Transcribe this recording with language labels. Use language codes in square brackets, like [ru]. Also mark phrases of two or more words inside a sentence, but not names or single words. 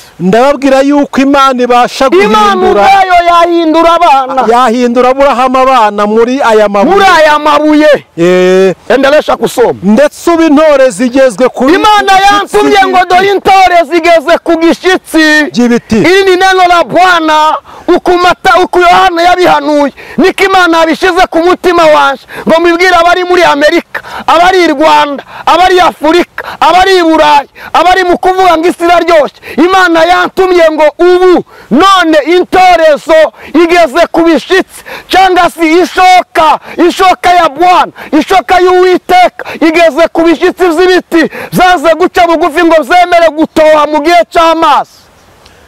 [rw] Ndababwira yuko Imana ibasha guhindura, Imana ubwayo yahindura abana, yahindura Aburahamu abana muri aya mabuye. [sw] Endelesha kusoma. [rw] Ndetse ubu intore zigezwe ku Imana yansumye ngo dore intore zigeze ku gishyitsi by'ibiti. Iri ni [sw] neno la Bwana [rw] uko Yohana yabihanuye, niko Imana yabishize ku mutima wanje ngo mbibwire abari muri Amerika, abari i Rwanda, abari Afurika, abari i Burayi, abari mu kuvuga ngo isi iraryoshye. Imana yantumye ngo ubu none intorezo igeze ku bishitsi, cyangwa se ishoka ya Bwana, ishoka y'Uwiteka igeze ku bishitsi by'ibiti zaze guca bugufi ngo zemere gutoha mu gihe cy'amazi.